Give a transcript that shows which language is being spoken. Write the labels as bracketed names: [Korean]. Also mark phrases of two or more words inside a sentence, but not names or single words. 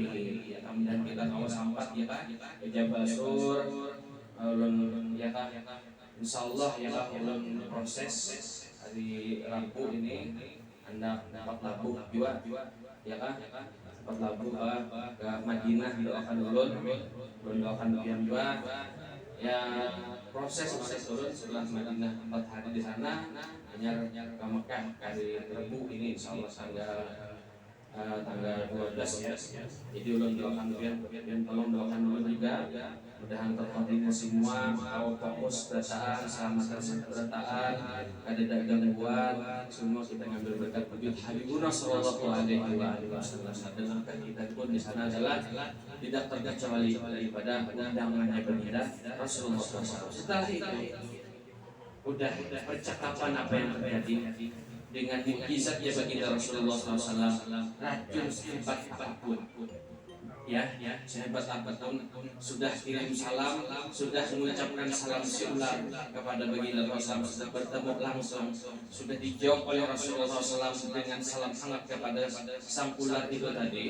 [Indonesian] Kemudian kita kawas sampat ya kak, di Jabal Sur ulun ya kak, insyaallah ya kak ulun proses hari Rabu ini Anda dapat labuh juga ya kan, dapat labuh ke Madinah, doakan ulun doakan pian juga ya, proses turun setelah Madinah 4 hari di sana, hanya ke Mekah hari Rabu ini insyaallah tanggal 12 ya. Jadi ulun doakan pian tolong doakan ulun juga mudahan terkoordinasi semua, kau fokus berataan, selamatkan berataan, ada gangguan, semua kita ngambil berkat wujud Habibuna [Arabic] sallallahu alaihi wasallam. [Indonesian] Dan kita pun di sana adalah tidak terkecuali daripada undangannya baginda Rasulullah SAW. Setelah itu udah percakapan apa yang terjadi dengan mukjizatnya baginda Rasulullah SAW, racun sehebat apapun ya sehebat apapun, sudah kirim salam, sudah mengucapkan salam siular kepada baginda Rasulullah, sudah bertemu langsung, sudah dijawab oleh Rasulullah SAW dengan salam hangat kepada sang ular itu tadi.